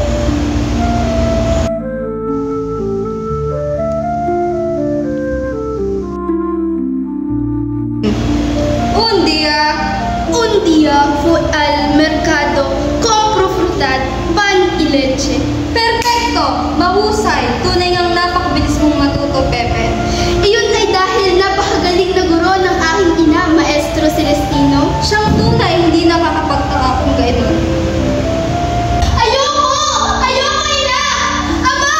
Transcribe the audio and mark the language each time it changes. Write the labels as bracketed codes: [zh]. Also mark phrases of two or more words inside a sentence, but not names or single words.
[es] Un día fue al mercado, compró fruta, pan y leche. Perfecto! [tl] Mahusay! Tunay ngang napakabilis mong matuto, Pepe. Iyon ay dahil napakagaling na guro ng aking ina, Maestro Celestino. Siyang tunay hindi nakakapagtaka kung gano'n. Ayoko! Ayoko, ina! Ama!